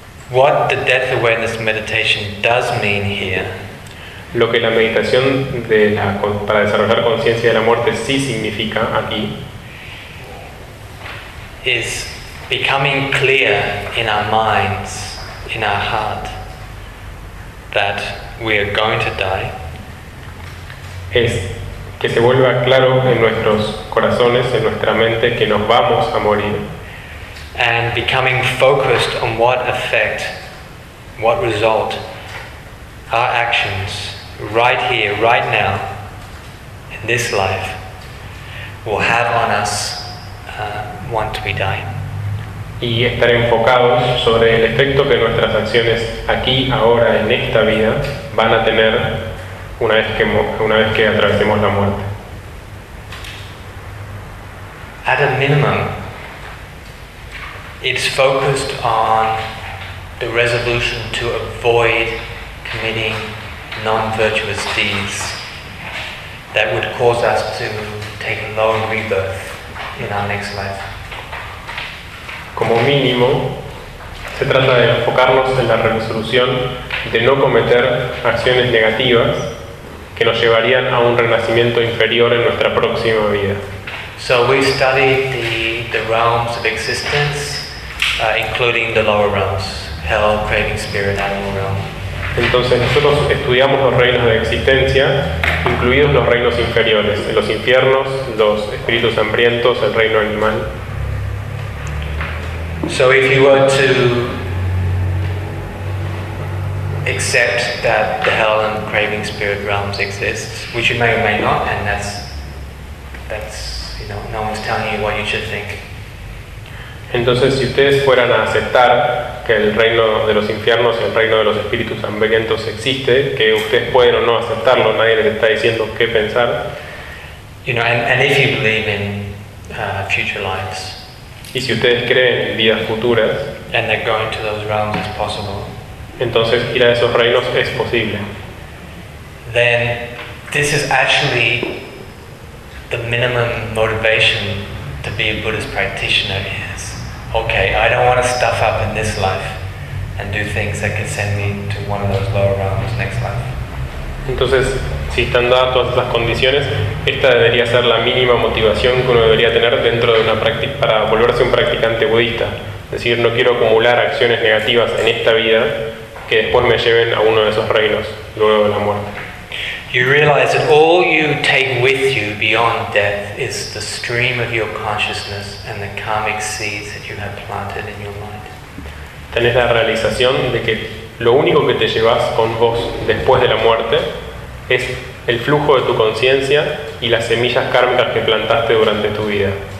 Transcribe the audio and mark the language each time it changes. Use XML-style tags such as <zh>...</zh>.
<en>What the death awareness meditation does mean here.</en> <es>Lo que la meditación de la para desarrollar conciencia de la muerte sí significa aquí.</es> <en>Is becoming clear in our minds, in our heart, that we are going to die.</en> <es>Es que se vuelva claro en nuestros corazones, en nuestra mente, que nos vamos a morir.</es> <en>And becoming focused on what effect, what result, our actions, right here, right now, in this life, will have on us. Once we die.</en> <es>Y estar enfocados sobre el efecto que nuestras acciones aquí, ahora, en esta vida van a tener una vez que atravesemos la muerte.</es> <en>At a minimum, it's focused on the resolution to avoid committing non-virtuous deeds that would cause us to take a long rebirth. In our next life.</en> <es>Como mínimo, se trata de enfocarnos en la resolución de no cometer acciones negativas que nos llevarían a un renacimiento inferior en nuestra próxima vida.</es> <en>So we study the realms of existence, including the lower realms, hell, craving spirit, animal realm.</en> <es>Entonces nosotros estudiamos los reinos de existencia, incluidos los reinos inferiores, los infiernos, los espíritus hambrientos, el reino animal.</es> <en>So if you were to accept that the hell and craving spirit realms exist, which you may or may not, and that's you know, no one's telling you what you should think.</en> <es>Entonces, si ustedes fueran a aceptar que el reino de los infiernos y el reino de los espíritus hambrientos existe, que ustedes pueden o no aceptarlo, nadie les está diciendo qué pensar.</es> <en>You know, and if you believe in future lives.</en> <es>Y si ustedes creen en vidas futuras.</es> <en>And that going to those realms is possible.</en> <es>Entonces, ir a esos reinos es posible.</es> <en>Then, this is actually the minimum motivation to be a Buddhist practitioner here. Okay, I don't want to stuff up in this life and do things that can send me to one of those lower realms next life.</en> <es>Entonces, si están dadas todas esas condiciones, esta debería ser la mínima motivación que uno debería tener dentro de una práctica para volverse un practicante budista. Es decir, no quiero acumular acciones negativas en esta vida que después me lleven a uno de esos reinos luego de la muerte.</es> <en>You realize that all you take with you beyond death is the stream of your consciousness and the karmic seeds that you have planted in your mind.</en> <es>Tenés la realización de que lo único que te llevas con vos después de la muerte es el flujo de tu conciencia y las semillas kármicas que plantaste durante tu vida.</es>